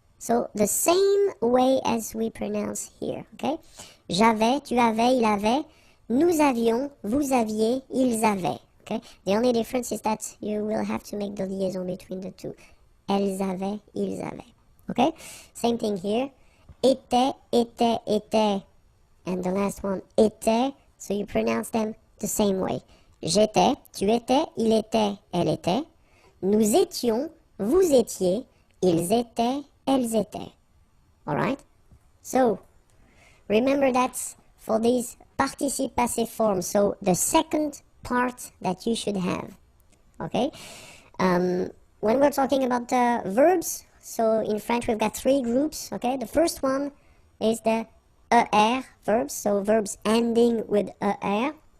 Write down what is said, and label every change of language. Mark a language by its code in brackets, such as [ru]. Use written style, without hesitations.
[en] So the same way as we pronounce here, okay? [fr] J'avais, tu avais, il avait. Nous avions, vous aviez, ils avaient. [en] Okay? The only difference is that you will have to make the liaison between the two. [fr] Elles avaient, ils avaient. [en] Okay? Same thing here. [fr] Était, était, était. [en] And the last one, était. So you pronounce them the same way. [fr] J'étais, tu étais, il était, elle était. Nous étions, vous étiez, ils étaient, elles étaient. [en] Alright? So, remember that for these participe passé forms. So, the second part that you should have. Okay? When we're talking about the verbs, so in French we've got three groups. Okay? The first one is the ER verbs, so verbs ending with ER.